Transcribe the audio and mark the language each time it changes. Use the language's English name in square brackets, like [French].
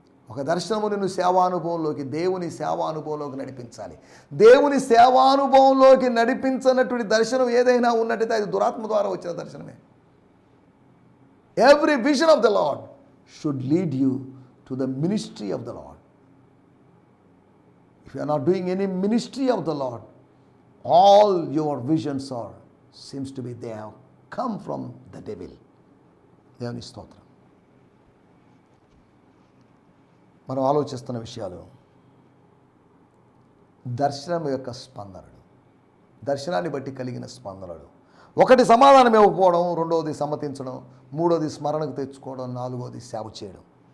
[Telugu] ఒక దర్శనము నిన్ను సేవానుభవంలోకి, దేవుని సేవానుభవంలోకి నడిపించాలి. దేవుని సేవానుభవంలోకి నడిపించినటువంటి దర్శనం ఏదైనా ఉన్నట్టయితే అది దురాత్మ ద్వారా వచ్చిన దర్శనమే. [English] Every vision of the Lord should lead you to the ministry of the Lord. If you are not doing any ministry of the Lord, all your visions are seems to be they have come from the devil. [Telugu] దేవుని స్తోత్రం. మనం ఆలోచిస్తున్న విషయాలు దర్శనం యొక్క స్పందనలు, దర్శనాన్ని బట్టి కలిగిన స్పందనలు. ఒకటి సమాధానం ఇవ్వకపోవడం, రెండవది సమ్మతించడం, మూడోది స్మరణకు తెచ్చుకోవడం, నాలుగోది సేవ చేయడం.